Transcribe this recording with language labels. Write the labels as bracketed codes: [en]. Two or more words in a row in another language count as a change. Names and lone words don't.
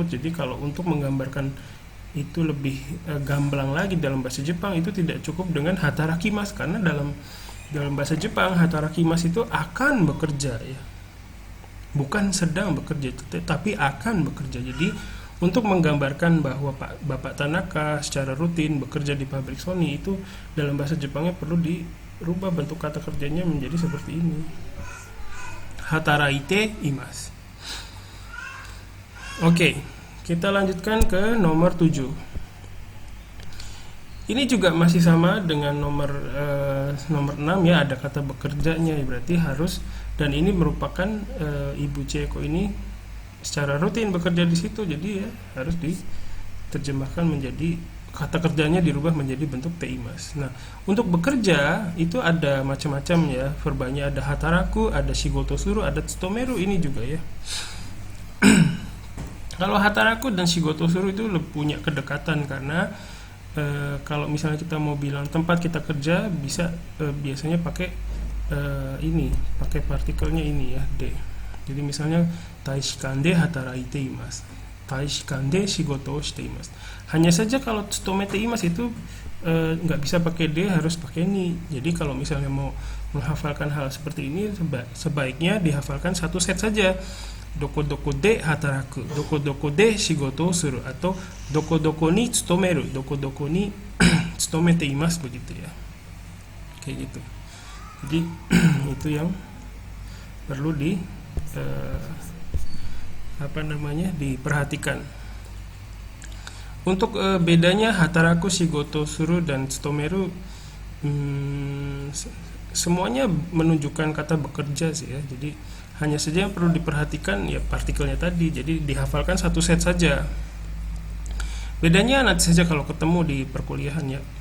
[id] Jadi kalau untuk menggambarkan itu lebih gamblang lagi dalam bahasa Jepang, itu tidak cukup dengan hatarakimasu, karena dalam bahasa Jepang hatarakimasu itu akan bekerja, ya. Bukan sedang bekerja, tapi akan bekerja. Jadi untuk menggambarkan bahwa Bapak Tanaka secara rutin bekerja di pabrik Sony, itu dalam bahasa Jepangnya perlu dirubah bentuk kata kerjanya menjadi seperti ini. [ja] 働いています. [id] Oke, kita lanjutkan ke nomor 7. Ini juga masih sama dengan nomor 6, ya, ada kata bekerjanya, ya, berarti harus, dan ini merupakan Ibu Chieko ini secara rutin bekerja di situ, jadi ya harus diterjemahkan menjadi kata kerjanya dirubah menjadi bentuk teimas. Nah, untuk bekerja itu ada macam-macam, ya, verbanya ada hataraku, ada [ja] 仕事する, [id] ada tsutomeru ini juga, ya. Kalau hataraku dan [ja] 仕事する [id] itu punya kedekatan, karena kalau misalnya kita mau bilang tempat kita kerja bisa biasanya pakai pakai partikelnya ini, ya, de. Jadi misalnya [ja] 大使館で働いています、大使館で仕事をしています. [id] Hanya saja kalau [ja] 勤めています [id] itu nggak bisa pakai de, harus pakai ni. Jadi kalau misalnya mau menghafalkan hal seperti ini, sebaiknya dihafalkan satu set saja. [ja] どこどこで働く、どこどこで仕事する, atau どこどこに勤める、どこどこに勤めています, [id] begitu, ya. Kayak gitu. Jadi itu yang perlu diperhatikan. Untuk bedanya hataraku, [ja] 仕事する, [id] dan tsutomeru, semuanya menunjukkan kata bekerja sih, ya. Jadi hanya saja yang perlu diperhatikan, ya, partikelnya tadi. Jadi dihafalkan satu set saja. Bedanya nanti saja kalau ketemu di perkuliahan, ya.